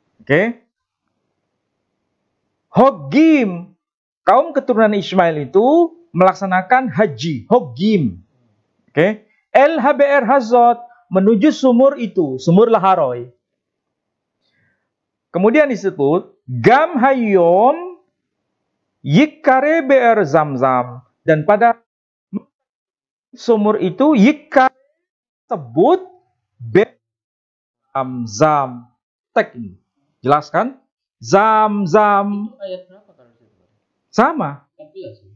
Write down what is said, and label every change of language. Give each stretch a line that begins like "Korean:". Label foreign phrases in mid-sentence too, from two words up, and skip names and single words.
Indonesian: Hogim, kaum keturunan Ismail itu melaksanakan haji, hogim.
Hebrew: אל הבאר הזאת,
Indonesian: menuju sumur itu, sumur Lahairoi. Kemudian disebut
Hebrew: גם היום יקרא באר זמזם,
Indonesian: dan pada sumur itu yikare sebut
Hebrew: באר זמזם.
Indonesian: Tek ini jelaskan zamzam. Ayat berapa kalau itu? Sama. 14.